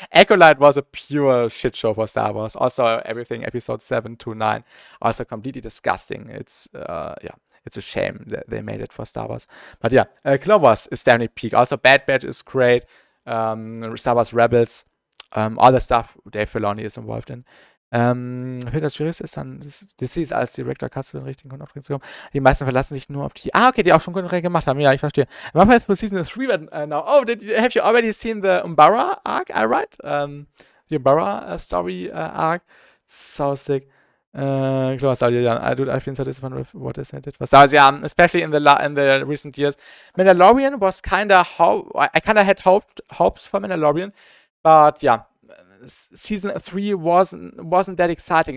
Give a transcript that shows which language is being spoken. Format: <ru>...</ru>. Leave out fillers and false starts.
<en>Acolyte was a pure shit show for Star Wars. Also, everything episode 7 to 9, also completely disgusting. It's yeah, it's a shame that they made it for Star Wars. But yeah, Clone Wars is definitely peak. Also, Bad Batch is great. Star Wars Rebels, all the stuff Dave Filoni is involved in.</en> <de>Das Schwierigste ist dann, das ist als Director Cut zu den richtigen Kunden zu kommen. Die meisten verlassen sich nur auf die, okay, die auch schon Kunden gemacht haben. Ja, ich verstehe.</de> <en>I'm up for season 3 now. Oh, have you already seen the Umbara arc? I right? The Umbara story arc. So sick. Klar, I've been so disappointed with what Disney did for Stars. Yeah, especially in the recent years. Mandalorian was kind of I kind of had hopes for Mandalorian, but yeah, season 3 wasn't that exciting.</en>